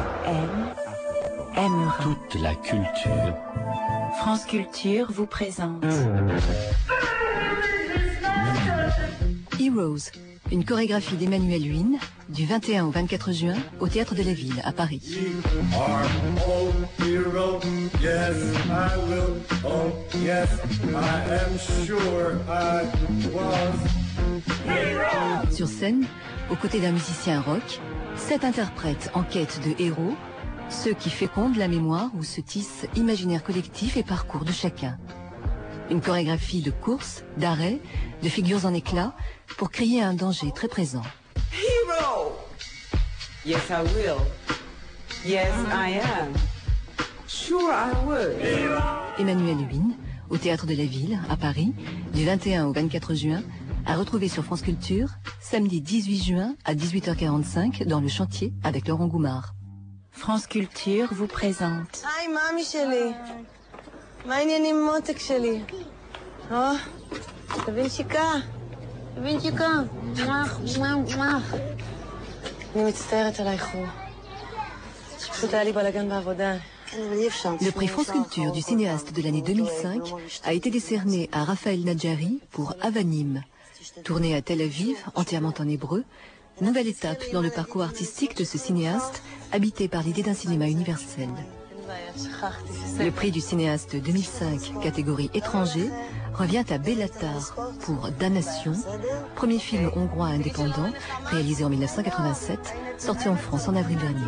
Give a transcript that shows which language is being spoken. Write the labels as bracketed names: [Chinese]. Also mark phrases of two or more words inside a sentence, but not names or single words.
[French] Aimera. Toute la culture. France Culture vous présente Heroes, une chorégraphie d'Emmanuel Huynh, du 21 au 24 juin, au Théâtre de la Ville, à Paris. [English] Yes, I am sure I was. [French] Sur scène, aux côtés d'un musicien rock, 7 interprètes en quête de héros, ceux qui fécondent la mémoire ou se tissent imaginaire collectif et parcours de chacun. Une chorégraphie de course, d'arrêt, de figures en éclats pour crier un danger très présent. [English] Hero! Yes, I will. Yes, I am. Sure, I would. [French] Emmanuel Huynh, au Théâtre de la Ville, à Paris, du 21 au 24 juin, à retrouver sur France Culture, samedi 18 juin à 18h45 dans Le Chantier avec Laurent Goumard. France Culture vous présente. [Hebrew] היי, מאמי שלי. מה העניינים עם מותק שלי? תבין שיקה. תבין שיקה. אני מצטערת על האיחור. פשוט היה לי בלגן בעבודה. [French] Le prix France Culture du cinéaste de l'année 2005 a été décerné à Raphaël Nadjari pour Avanim. Tourné à Tel Aviv, entièrement en hébreu, nouvelle étape dans le parcours artistique de ce cinéaste, habité par l'idée d'un cinéma universel. Le prix du cinéaste 2005, catégorie étranger, revient à Bellatar pour Damnation, premier film hongrois indépendant, réalisé en 1987, sorti en France en avril dernier.